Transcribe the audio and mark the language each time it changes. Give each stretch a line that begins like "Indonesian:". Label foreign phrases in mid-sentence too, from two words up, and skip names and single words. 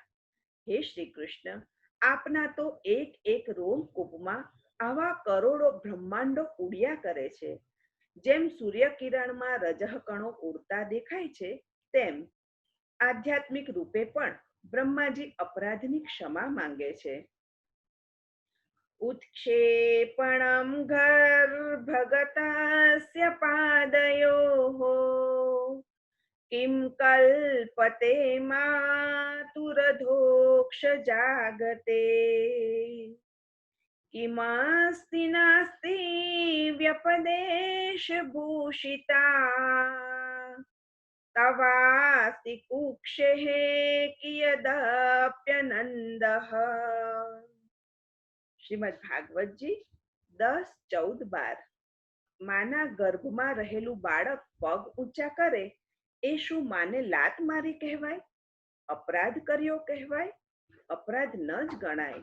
Gujarati: હે શ્રી કૃષ્ણ, આપના તો એક એક રોમકૂપમાં આવા કરોડો બ્રહ્માંડો ઉડ્યા કરે છે. જેમ સૂર્યકિરણમાં રજઃકણો ઉડતા દેખાય છે તેમ આધ્યાત્મિક રૂપે પણ બ્રહ્માજી અપરાધની ક્ષમા માંગે છે.
Sanskrit: उत्क्षेपणं गर्भगतस्य पादयोः किं कल्पते मातुरधोक्ष जागते किमस्ति नास्ति व्यपदेशभूषिता तवास्ति कुक्षेः कियदप्यनन्दः।
Gujarati: શ્રીમદ ભાગવતજી 10:14-12। માના ગર્ભમાં રહેલું બાળક પગ ઊંચા કરે એ શું માને લાત મારી કહેવાય? અપરાધ કર્યો કહેવાય? અપરાધ ન જ ગણાય।